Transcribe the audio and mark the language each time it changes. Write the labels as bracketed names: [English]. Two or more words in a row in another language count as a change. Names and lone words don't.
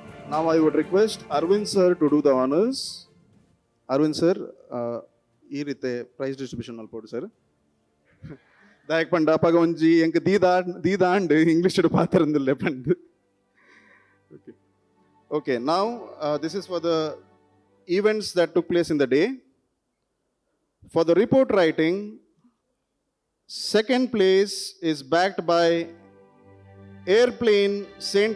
[English] Now I would request Arvind sir to do the honors. Arvind sir, [Tulu] ಈ ರೀತಿ [English] prize distribution [Tulu] ಮಲ್ಪೋಡು ಸರ್. ದಾಯಕ್ ಪಂಡ ಅಪ್ಪಗ ಒಂಜಿ ಎಂಕ್ ದೀದಾಂಡ್ ಇಂಗ್ಲಿಷ್ ಪಾತ್ರಂದಿಲ್ಲ ಪಂಡ್. [English] Okay. Okay, now this is for the events that took place in the day. For the report writing, second place is backed by Airplane St.